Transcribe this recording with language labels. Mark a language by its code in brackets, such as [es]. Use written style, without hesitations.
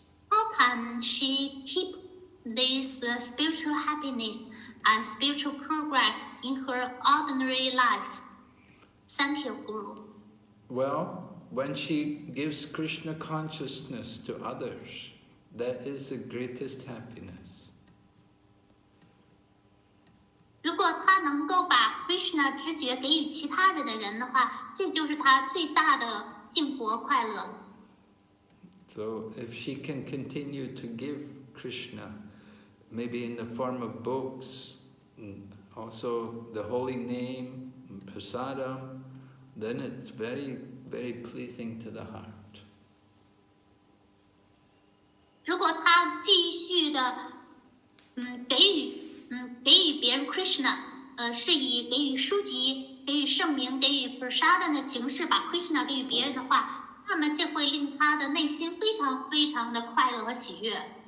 [en] How can she keep this spiritual happiness and spiritual progress in her ordinary life? Thank you, Guru. Well, when she gives Krishna consciousness to others, that is the greatest happiness. [zh] 如果她能够把 Krishna 知觉给予其他人的人的话，这就是她最大的幸福和快乐。 [en] So if she can continue to give Krishna, maybe in the form of books, also the holy name, prasadam, then it's very, very pleasing to the heart. [zh] 如果她继续的给予别人 Krishna， 是以给予书籍、给予圣名、给予 prasadam 的形式把 Krishna 给予别人的话，那么这会令他的内心非常非常的快乐和喜悦。